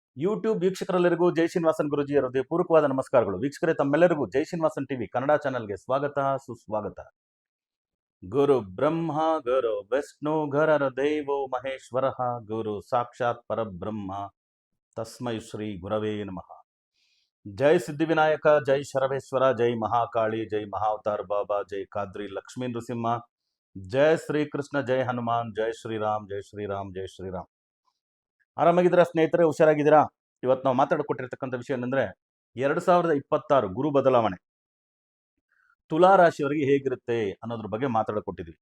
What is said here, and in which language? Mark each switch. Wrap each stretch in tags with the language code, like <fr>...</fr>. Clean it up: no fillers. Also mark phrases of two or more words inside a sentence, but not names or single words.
<kn>ಯೂಟ್ಯೂಬ್ ವೀಕ್ಷಕರೆಲ್ಲರಿಗೂ ಜೈ ಶ್ರೀನಿವಾಸನ್ ಗುರುಜಿಯ ಹೃದಯಪೂರ್ವಕವಾದ ನಮಸ್ಕಾರಗಳು. ವೀಕ್ಷಕರೇ, ತಮ್ಮೆಲ್ಲರಿಗೂ ಜೈ ಶ್ರೀನಿವಾಸನ್ ಟಿವಿ ಕನ್ನಡ ಚಾನೆಲ್ಗೆ ಸ್ವಾಗತ ಸುಸ್ವಾಗತ.</kn> <sa>ಗುರು ಬ್ರಹ್ಮ ಗುರು ವಿಷ್ಣು ಗುರರ ದೇವೋ ಮಹೇಶ್ವರ ಗುರು ಸಾಕ್ಷಾತ್ ಪರಬ್ರಹ್ಮ ತಸ್ಮೈ ಶ್ರೀ ಗುರವೇ ನಮಃ.</sa> <kn>ಜೈ ಸಿದ್ಧಿವಿನಾಯಕ, ಜೈ ಶರವೇಶ್ವರ, ಜೈ ಮಹಾಕಾಳಿ, ಜೈ ಮಹಾವತಾರ್ ಬಾಬಾ, ಜೈ ಖಾದ್ರಿ ಲಕ್ಷ್ಮೀ ನೃಸಿಂಹ, ಜೈ ಶ್ರೀಕೃಷ್ಣ, ಜೈ ಹನುಮಾನ್, ಜೈ ಶ್ರೀರಾಮ್, ಜೈ ಶ್ರೀರಾಮ್, ಜೈ ಶ್ರೀರಾಮ್. ಆರಾಮಾಗಿದ್ದೀರಾ ಸ್ನೇಹಿತರೆ? ಹುಷಾರಾಗಿದ್ದೀರಾ? ಇವತ್ತು ನಾವು ಮಾತಾಡಿಕೊಟ್ಟಿರ್ತಕ್ಕಂಥ ವಿಷಯ ಏನಂದ್ರೆ 2026 ಗುರು ಬದಲಾವಣೆ ತುಲಾ ರಾಶಿಯವರಿಗೆ ಹೇಗಿರುತ್ತೆ ಅನ್ನೋದ್ರ ಬಗ್ಗೆ ಮಾತಾಡಿಕೊಟ್ಟಿದ್ವಿ.</kn>